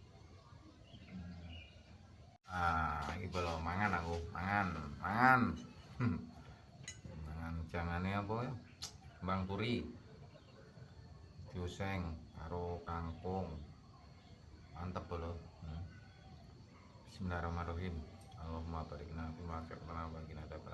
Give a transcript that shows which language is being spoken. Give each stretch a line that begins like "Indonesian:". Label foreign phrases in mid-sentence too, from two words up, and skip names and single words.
Javanese: Iki lho mangan aku, mangan. Mangan jangane apa ya? Kembang turi. Dioseng karo kangkung. Mantep lho.
Arabic: بسم الله الرحمن الرحيم. اللهم بارك لنا فيما رزقتنا وقنا عذاب النار.